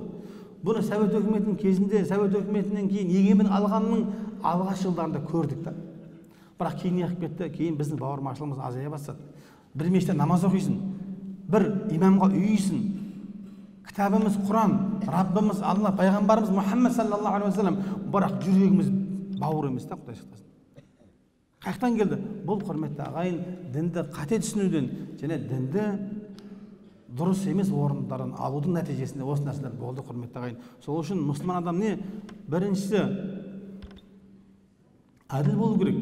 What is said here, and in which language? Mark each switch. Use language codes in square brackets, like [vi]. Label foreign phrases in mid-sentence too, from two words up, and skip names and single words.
[kk] Бұны Совет өкіметінің кезінде, Совет өкіметінен кейін егемен алғанның алғаш жылдарында көрдік та. Бірақ кейін неғып кетті, кейін біздің бауырмашылығымыз азая бастады. Бір мешітте намаз оқисың, бір имамға үйисің, кітабымыз Құран, Раббымыз Алла, пайғамбарымыз Мұхаммед [ar] صلى الله عليه وسلم, [kk] бірақ жүрегіміз бауыр емес та, Құдай сақтасын. Қаяқтан келді? Бұл, құрметті ағайын, дінді қате түсінуден және дінді дұрыс емес орындарын алудың нәтижесінде осы нәрселер болды, құрметті ағайын. Сол үшін мұсылман адам не? Біріншісі әділ болу керек.